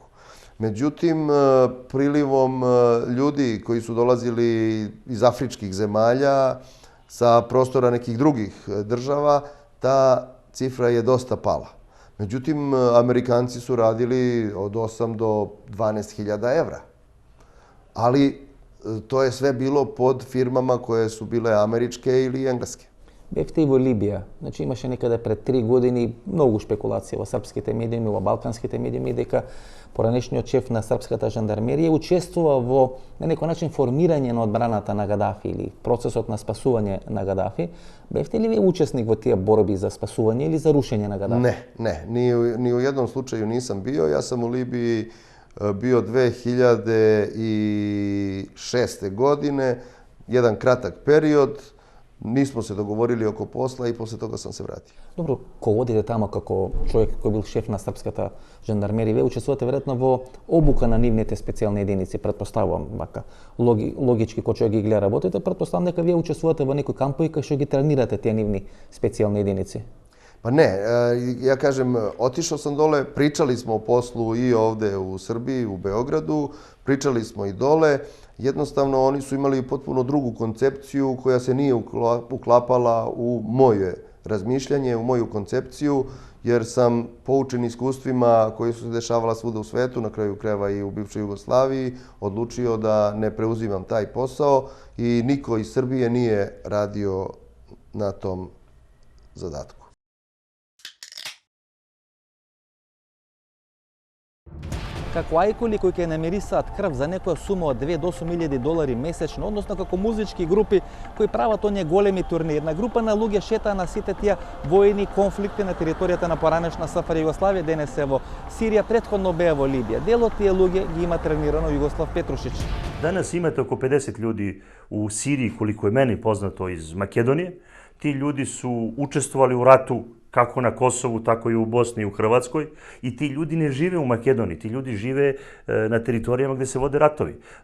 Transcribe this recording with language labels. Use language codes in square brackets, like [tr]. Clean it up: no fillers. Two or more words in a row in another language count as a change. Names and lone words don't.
[sr] Međutim, prilivom ljudi koji su dolazili iz afričkih zemalja, sa prostora nekih drugih država, ta cifra je dosta pala. Međutim, Amerikanci su radili od 8 do 12 hiljada evra. Ali to je sve bilo pod firmama koje su bile američke ili engleske. [mk] Бевте и во Либија. Значи имаше некаде пред 3 години многу шпекулации во српските медиуми, во балканските медиуми, дека поранешниот шеф на српската жандармерија учествува во на некој начин формирање на одбраната на Гадафи или процесот на спасување на Гадафи. Бевте ли вие учесник во тие борби за спасување или за рушење на Гадафи? [sr] Не, ни у jednom slučaju nisam bio. Ja sam u Libiji bio 2006. godine, jedan kratak period. Nismo se dogovorili oko posla i posle toga sam se vratio. [mk] Добро, кога одите тамо како човек кој бил шеф на српската жандармерија, вие учествувате веројатно во обука на нивните специјални единици, претпоставувам вака. Логички кој човек ги гледа работите, претпоставам дека вие учествувате во некои кампови кај што ги тренирате тие нивни специјални единици. [sr] Pa ne, ja kažem, otišao sam dole, pričali smo o poslu i ovde u Srbiji, u Beogradu, pričali smo i dole. Jednostavno, oni su imali potpuno drugu koncepciju koja se nije uklapala u moje razmišljanje, u moju koncepciju, jer sam poučen iskustvima koji su se dešavala svuda u svetu, na kraju krajeva i u bivšoj Jugoslaviji, odlučio da ne preuzimam taj posao i niko iz Srbije nije radio na tom zadatku. [mk] Како ајкули кои ќе намирисаат крв за некоја сума од 2 до 8.000 долари месечно, односно како музички групи кои прават оние големи турнири. Една група на луѓе шетаа на сите тие војни конфликти на територијата на поранешна СФР Југославија, денес е во Сирија, претходно беа во Либија. Дел од тие луѓе ги има тренирано Југослав Петрушич. [sr] Danas imate oko 50 ljudi u Siriji, koliko je meni poznato, iz Makedonije. Ti ljudi su učestvovali u ratu kako na Kosovu, tako i u Bosni i u Hrvatskoj. I ti ljudi ne žive u Makedoniji, ti ljudi žive na teritorijama gde se vode ratovi.